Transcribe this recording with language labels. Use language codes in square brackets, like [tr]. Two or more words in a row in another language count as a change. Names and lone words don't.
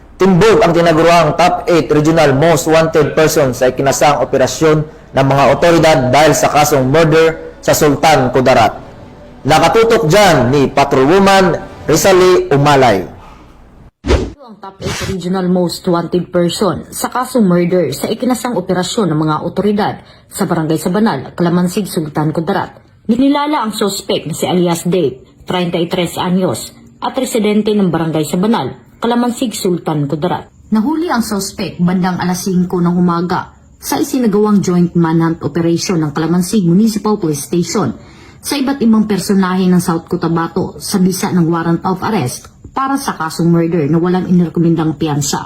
[tl] Timbog ang tinaguruang top 8 [en] regional most wanted person [tl] sa ikinasang operasyon ng mga otoridad dahil sa kasong murder sa Sultan Kudarat. Nakatutok dyan ni Patrolwoman Rizali Umalay. Ito ang top 8 [en] regional most wanted person [tl] sa kasong murder sa ikinasang operasyon ng mga otoridad sa Barangay Sabanal, Calamansig, Sultan Kudarat. Ninilala ang suspect na si alias Dave, 33 anyos, at residente ng Barangay Sabanal, Calamansig, Sultan Kudarat. Nahuli ang suspect bandang alas 5 ng umaga sa isinagawang [en] joint manhunt operation [tl] ng Calamansig Municipal Police Station sa iba't ibang personahe ng South Cotabato sa bisa ng [en] warrant of arrest [tl] para sa kasong murder na walang inirekomendang piyansa.